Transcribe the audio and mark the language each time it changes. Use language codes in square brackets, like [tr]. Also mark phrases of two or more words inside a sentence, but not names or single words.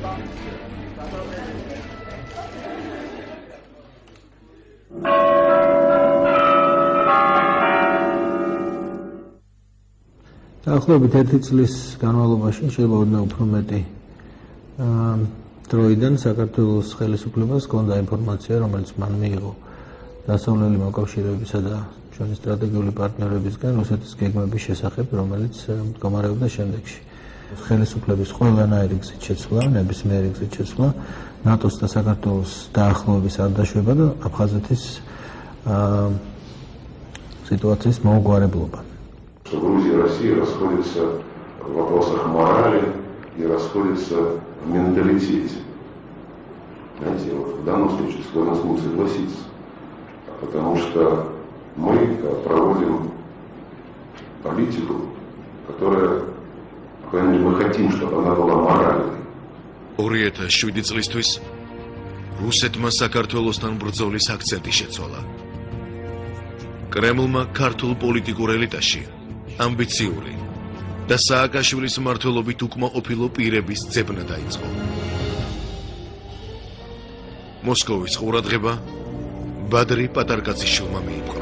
[ka] დაახლოებით 1 წლის განმავლობაში შეიძლება ოდნავ უფრო მეტი დროიდან საქართველოს ხელისუფლებას ჰქონდა ინფორმაცია, რომელიც მან მიიღო დასავლელი მოკავშირეებისა და ჩვენი სტრატეგიული პარტნიორებისგან რუსეთის გეგმების შესახებ, რომელიც მდგომარეობდა შემდეგში. ხელისუფლების ყველანაირი გზით შეცვლა, ნებისმიერი გზით შეცვლა, ნატოს და საქართველოს დაახლოების არ დაშვება და აფხაზეთის ситуацიის მოუგვარებლობა. [ru] Грузия и Россия расходятся в вопросах морали и расходятся в менталитете. Знаете, вот в данном случае склонен смог согласиться, потому что мы проводим политику, которая, мы хотим, чтобы она была моральной. [ka] 2007 წლისთვის რუსეთმა საქართველოსთან ბრძოლის აქცენტი შეცვალა. კრემლმა ქართულ პოლიტიკურ ელიტაში ამბიციური და სააკაშვილის მმართველობით უკმაყოფილო პირების ძებნა დაიწყო. მოსკოვის ყურადღება ბადრი პატარკაციშვილმა მიიპყრო.